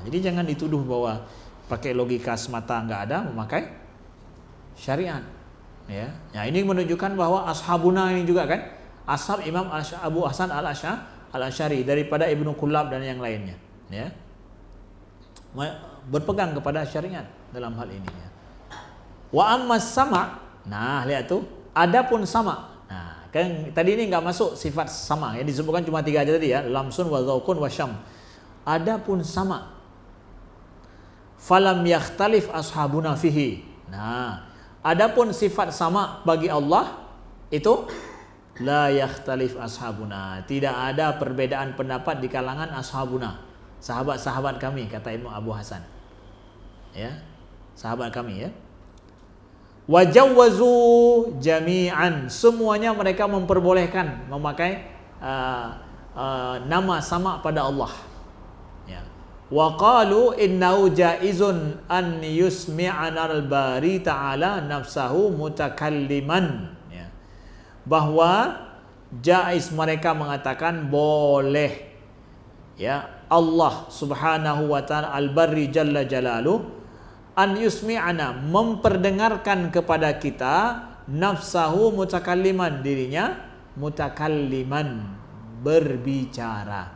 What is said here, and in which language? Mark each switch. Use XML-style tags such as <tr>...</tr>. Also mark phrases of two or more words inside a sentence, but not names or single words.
<id>Jadi jangan dituduh bahwa pakai logika semata enggak ada, memakai syariat. Ya, ini menunjukkan bahwa ashabuna ini juga kan, ashab Imam Abu Hasan al-Asy'ari daripada Ibnu Kullab dan yang lainnya, ya, berpegang kepada syariat dalam hal ini. Ya.</id> <ar>وأما السماع,</ar> <id>nah lihat tuh, adapun sama. Nah, kan tadi ini nggak masuk sifat sama, yang disebutkan cuma 3 aja tadi ya,</id> <ar>لمس وذوق وشم.</ar> <id>Adapun sama,</id> <ar>فلم يختلف أصحابنا فيه.</ar> <id>Nah, adapun sifat sama bagi Allah itu</id> <ar>لا يختلف أصحابنا,</ar> <id>tidak ada perbedaan pendapat di kalangan ashabuna, sahabat-sahabat kami, kata Imam Abu Hasan. Ya, sahabat kami ya.</id> <ar>وجوزوا جميعا,</ar> <id>semuanya mereka memperbolehkan memakai nama sama pada Allah. Ya.</id> <ar>وقالوا إنه جائز أن يسمعنا الباري تعالى نفسه متكلما, ya.</ar> <id>Bahwa jaiz, mereka mengatakan boleh, ya,</id> <ar>الله سبحانه وتعالى الباري جل جلاله أن يسمعنا,</ar> <id>memperdengarkan kepada kita,</id> <ar>نفسه متكلما,</ar> <id>dirinya mutakalliman, berbicara.</id>